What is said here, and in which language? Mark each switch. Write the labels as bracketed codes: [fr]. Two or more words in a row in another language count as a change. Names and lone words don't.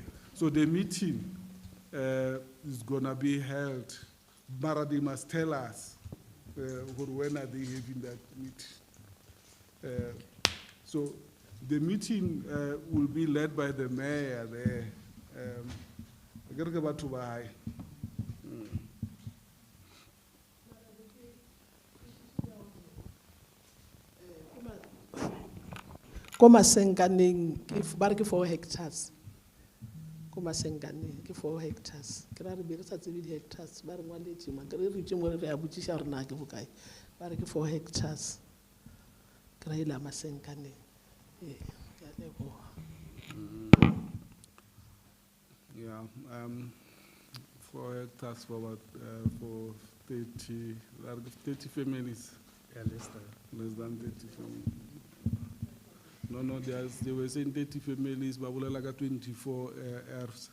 [en] So the meeting is gonna be held, but they must tell us when are they having that meeting. So the meeting will be led by the mayor there. I gotta go back to Bahai. [nso] Koma senkaneng, ba re ke 4 hectares. Koma senkaneng, ke 4 hectares. Ke ra re be re sa tsebe di-hectares, ba re ngwaletše ma, ke re re tše mo re a botšiša gore na ke bokae. Ba re ke 4 hectares. Ke ra ile masenkaneng. Ke a leboga. [en] Yeah, 4 hectares for about for 30 families. Yeah, less than 30 families. No, they were saying 30 families, but we like 24 Rs.